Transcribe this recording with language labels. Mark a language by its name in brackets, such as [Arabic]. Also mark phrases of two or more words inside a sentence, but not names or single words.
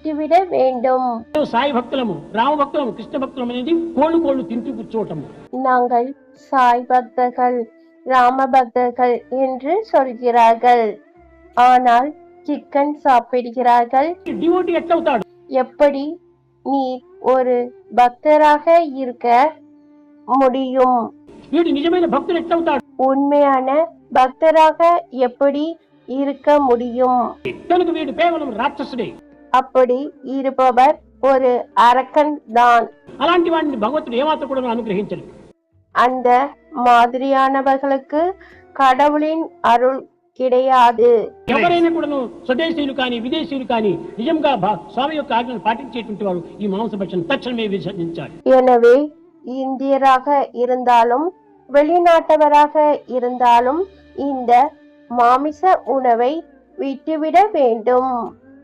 [Tamil] విడిచివిడ வேண்டும். [Telugu] సాయి భక్తులము, రామ భక్తులము, కృష్ణ భక్తులము అనేది కోళ్ళు కోళ్ళు తింటూ కూర్చోవటము. [Tamil] நாங்கள் சாய் பக்தர்கள், ராம பக்தர்கள் என்று சொல்கிறார்கள். ஆனால் சிக்கன் சாப்பிடுகிறார்கள். [Telugu] டிவோட்டி எట్లవుతాడు? [Tamil] எப்படி நீ ஒரு பக்தராக இருக்க முடியும்? [Telugu] వీడు నిజమైన భక్తుడు ఎట్లవుతాడు? [Tamil] உண்மையான பக்தராக எப்படி இருக்க முடியும்? [Telugu] కనుక వీడు కేవలం రాక్షసుడే. [Tamil] அப்படி இருப்பவர் ஒரு அரக்கன் தான். [Telugu] అలాంటి వాడిని భగవంతుడు ఏమాత్రం కూడా అనుగ్రహించలేదు. [Tamil] அந்த மாதிரியானவர்களுக்கு கடவுளின் అరుள் கிடையாது. [Telugu] ఎవరైనా కూడా స్వదేశీయులు కానీ విదేశీయులు కానీ నిజంగా స్వామి యొక్క ఆజ్ఞను పాటించేటువంటి వారు ఈ మాంసభక్షణ తక్షణమే విసర్జించాలి. [Tamil] எனவே இந்தியராக இருந்தாலும் வெளிநாட்டவராக இருந்தாலும் இந்த மாமிச உணவை விட்டுவிட வேண்டும்.